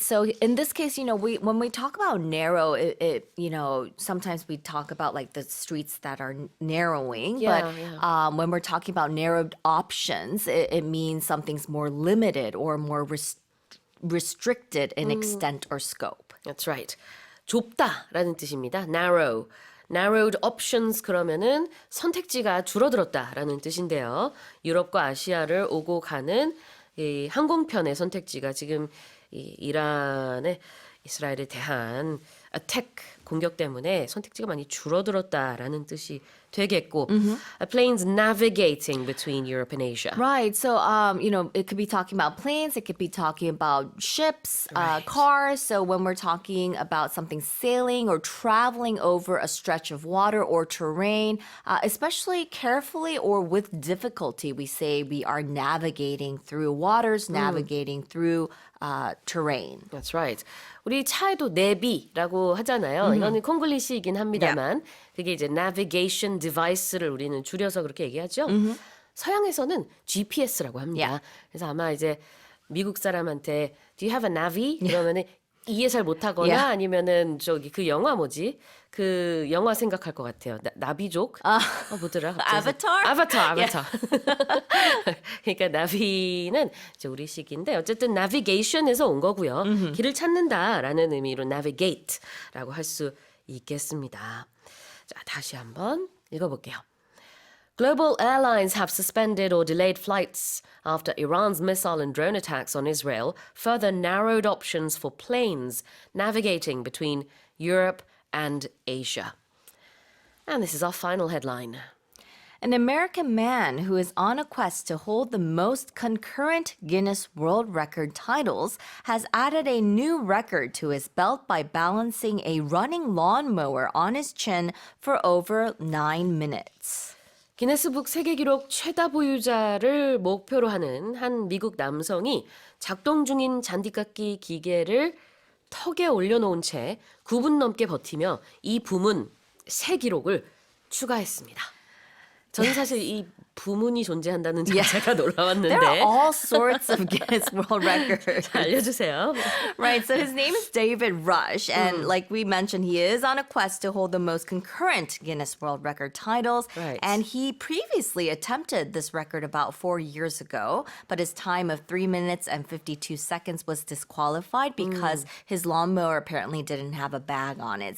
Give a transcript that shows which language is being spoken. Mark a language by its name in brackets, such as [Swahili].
[English] So in this case, when we talk about narrow, sometimes we talk about like the streets that are narrowing. Yeah, but when we're talking about narrowed options, it means something's more limited or more restricted in extent or scope. That's right. [Korean] 좁다라는 뜻입니다. [English] narrow. narrowed options [Korean] 그러면은 선택지가 줄어들었다라는 뜻인데요. 유럽과 아시아를 오고 가는 이 항공편의 선택지가 지금 이 이란의 이스라엘에 대한 attack 공격 때문에 선택지가 많이 줄어들었다라는 뜻이 되겠고 [English] planes navigating between Europe and Asia. Right. So, it could be talking about planes. It could be talking about ships, cars. So when we're talking about something sailing or traveling over a stretch of water or terrain, especially carefully or with difficulty, we say we are navigating through waters, navigating through terrain. That's right. [Korean] 우리 차에도 내비라고 하잖아요. 이거는 콩글리시이긴 합니다만 그게 이제 navigation device를 우리는 줄여서 그렇게 얘기하죠. 서양에서는 GPS라고 합니다. 그래서 아마 이제 미국 사람한테 [English] Do you have a navi? [Korean] 그러면은 이해 잘 못하거나 아니면은 저기 그 영화 뭐지? 그 영화 생각할 것 같아요. 나비족? 뭐더라? 아바타. 그러니까 나비는 이제 우리식인데 어쨌든 navigation에서 온 거고요. 길을 찾는다라는 의미로 navigate라고 할 수 있겠습니다. 자, 다시 한번 읽어볼게요. [English] Global airlines have suspended or delayed flights after Iran's missile and drone attacks on Israel further narrowed options for planes navigating between Europe and Asia. And this is our final headline. An American man who is on a quest to hold the most concurrent Guinness World Record titles has added a new record to his belt by balancing a running lawnmower on his chin for over 9 minutes. [Korean] 기네스북 세계기록 최다 보유자를 목표로 하는 한 미국 남성이 작동 중인 잔디깎기 기계를 턱에 올려놓은 채 9분 넘게 버티며 이 부문 새 기록을 추가했습니다. 저는 사실 이 부문이 존재한다는 자체가 놀라웠는데. [English] There are all sorts of Guinness World Records. [Korean] 알려주세요. [English] Right, so his name is David Rush, and like we mentioned, he is on a quest to hold the most concurrent Guinness World Record titles. Right. And he previously attempted this record about 4 years ago, but his time of 3 minutes and 52 seconds was disqualified because his lawnmower apparently didn't have a bag on it.